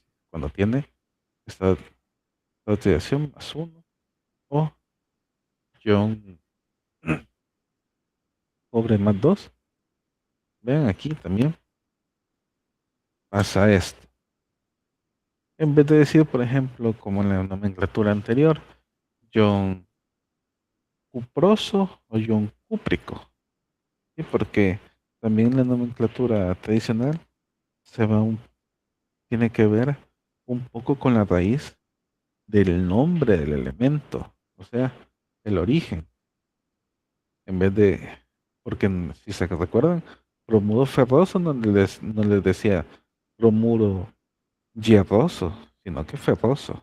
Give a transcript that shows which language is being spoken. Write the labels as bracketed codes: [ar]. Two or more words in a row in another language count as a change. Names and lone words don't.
[es] Cuando tiene esta oxidación +1 o ion cobre +2. Vean aquí también pasa esto. En vez de decir, por ejemplo, como en la nomenclatura anterior, ion cuproso o ion cúprico. ¿Sí? Porque también la nomenclatura tradicional tiene que ver un poco con la raíz del nombre del elemento, o sea, el origen. En vez de, porque si se recuerdan, bromuro ferroso no les decía bromuro hierroso, sino que ferroso.